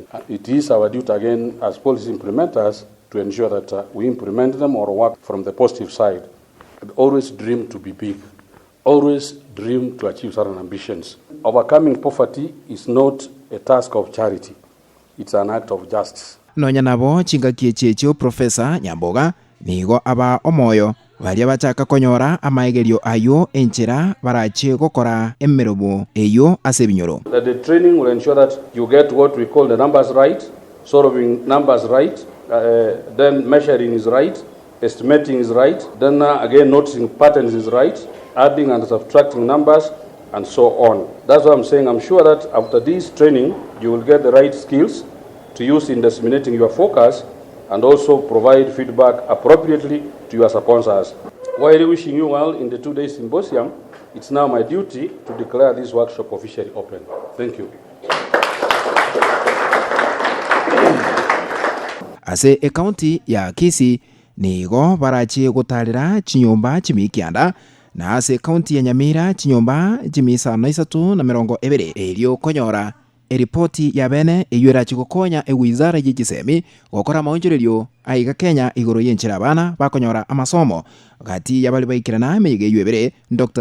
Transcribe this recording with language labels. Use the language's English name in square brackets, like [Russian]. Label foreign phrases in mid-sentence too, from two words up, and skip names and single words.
[English] It is our duty again as policy implementers to ensure that we implement them or work from the positive side. Always dream to be big. Always dream to achieve certain ambitions. Overcoming poverty is not a task of charity. It's an act of justice. [Gusii] Nonya nabo chinga kiechechio Professor Nyamboga nigo aba omoyo balia bachaka konyora amaigerio ayo enchera barache gokora emerobo eyo asebinyoro. [English] The training will ensure that you get what we call the numbers right, solving numbers right, then measuring is right, estimating is right, then again noticing patterns is right, adding and subtracting numbers, and so on. That's what I'm saying. I'm sure that after this training you will get the right skills to use in disseminating your focus and also provide feedback appropriately to your sponsors. While wishing you well in the 2-day symposium, it's now my duty to declare this workshop officially open. Thank you. [Gusii] Ase county ya Kisii nigo barachi gutarira chinyumba chimikianda na ase county ya Nyamira chinyumba chimisa na 320 erio konyora eripoti ya bene eyura chikokonya wizara yegisemi gokora maonjererio aiga Kenya igoro yenchira bana bakonyora amasomo gati yabali baikirana amege yebere Dr.